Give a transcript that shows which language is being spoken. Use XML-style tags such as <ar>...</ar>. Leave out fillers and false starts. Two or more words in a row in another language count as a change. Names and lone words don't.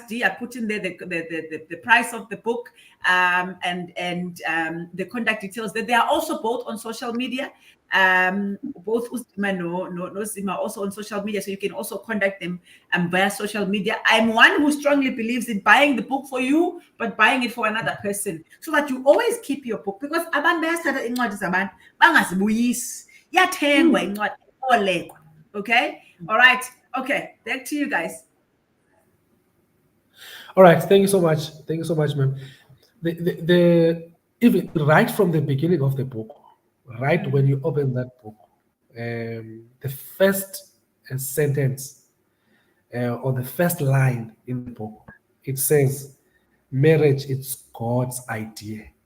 <en>I put in there the price of the book and the contact details. They are also both on social media. Both Ustima no Sima also on social media, so you can also contact them via social media. I'm one who strongly believes in buying the book for you, but buying it for another person, so that you always keep your book, because</en> <nd>abantu bayasithatha incwadi zabantu bangazibuyisi, yathengwa incwadi olekwa.</nd> <en>Okay, all right, okay, back to you guys. All right, thank you so much, ma'am. The even right from the beginning of the book, right when you open that book, the first sentence or the first line in the book, it says, marriage is God's idea.</en>